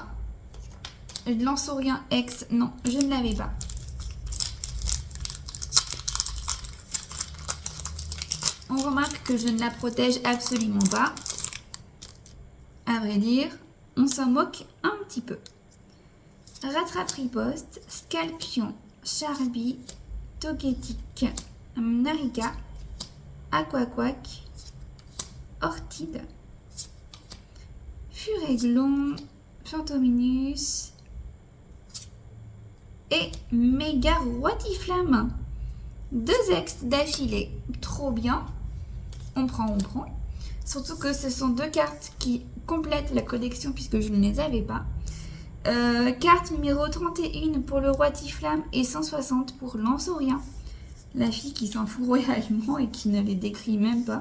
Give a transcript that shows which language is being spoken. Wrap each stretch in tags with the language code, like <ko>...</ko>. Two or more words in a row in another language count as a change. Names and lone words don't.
<fr>Lansorien X, non, je ne l'avais pas. On remarque que je ne la protège absolument pas. À vrai dire, on s'en moque un petit peu. Rattrape riposte, Scalpion, Charby, Togetic, Narika, Aquaquack, Ortide, Furéglon, Fantominus et Méga Roitiflamme. 2 ex d'affilée, trop bien. On prend. Surtout que ce sont 2 cartes qui complètent la collection puisque je ne les avais pas. Carte numéro 31 pour le Roitiflamme et 160 pour Lansorien. La fille qui s'en fout royalement et qui ne les décrit même pas.</fr>